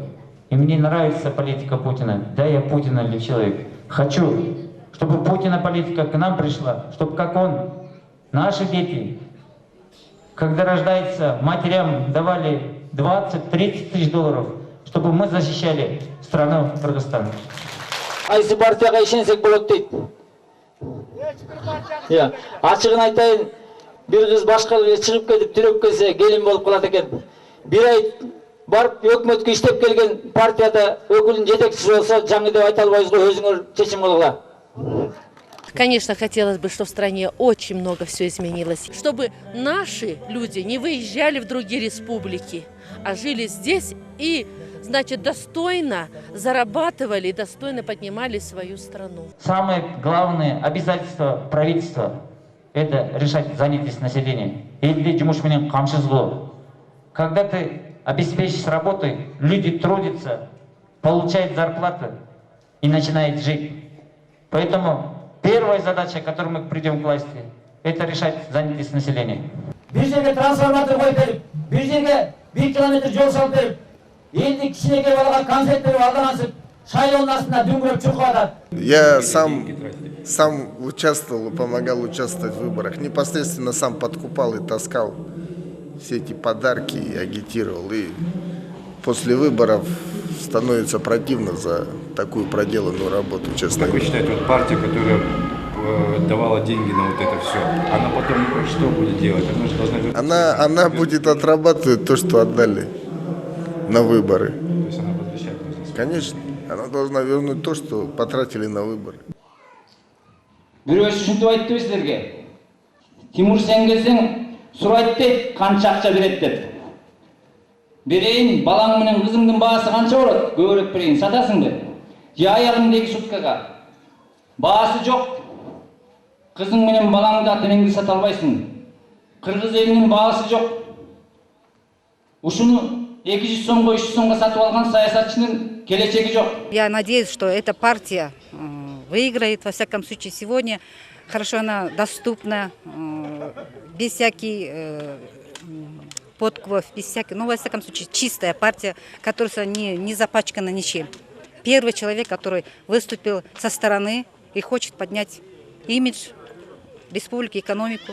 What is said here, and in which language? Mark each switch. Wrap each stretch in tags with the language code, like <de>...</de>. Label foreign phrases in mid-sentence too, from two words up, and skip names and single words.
<ru>И мне нравится политика Путина. Да, я Путина для человека. Хочу, чтобы Путина политика к нам пришла, чтобы как он, наши дети, когда рождается, матерям давали 20-30 тысяч долларов, чтобы мы защищали страну Кыргызстан.</ru> <ky>Кайсы партияга ишенсек болот дейт. Ачыгын айтайын, бир кыз башка элге чыгып кетип түрөп келсе, келин болуп калат экен. Бир ай барып өкмөткө иштеп келген партияда өкүлдүн жетекчиси болсо, жаңы деп айта албайбыз го, өзүңөр чечим кылгыла.</ky> <ru>Конечно, хотелось бы, чтобы в стране очень много все изменилось, чтобы наши люди не выезжали в другие республики, а жили здесь и, значит, достойно зарабатывали и достойно поднимали свою страну. Самое главное обязательство правительства – это решать занятость населения. Когда ты обеспечишь работой, люди трудятся, получают зарплату и начинают жить. Поэтому первая задача, к которой мы придем к власти, это решать занятость населения.</ru> <ky>Бир жерге трансформатор коюп берип, бир жерге 1 километр жол салып берип, элди кичинекей балага концерт берип алданасып, шайлоонун астына дүңгүрөп чуркап атат.</ky> <ru>Я сам участвовал, помогал участвовать в выборах. Непосредственно сам подкупал и таскал все эти подарки и агитировал. И после выборов становится противно за такую проделанную работу, честно говоря. Как вы считаете, вот партия, которая давала деньги на вот это все, она потом что будет делать? Она будет отрабатывать то, что отдали на выборы. То есть она возвращает? Конечно, она должна вернуть то, что потратили на выборы.</ru> <ky>Бирөө ушинтип айтты силерге. Тимур сен келсең, сурайт дейт, канча акча берет деп. Берейин, балаң менен кызыңдын баасы канча болот? Көбүрөөк берейин, сатасыңбы? Же аягыңдагы суткага? Баасы жок. Кызың менен балаңды ата-энеңди сата албайсың. Кыргыз элинин баасы жок. Ушуну 200 сомго, 300 сомго сатып алган саясатчынын келечеги жок.</ky> <ru>Я надеюсь, что эта партия выиграет, во всяком случае, сегодня. Хорошо она доступна, без всяких подкупов, без всяких, ну, во всяком случае, чистая партия, которая не запачкана ничем. Первый человек, который выступил со стороны и хочет поднять имидж республики, экономику.</ru>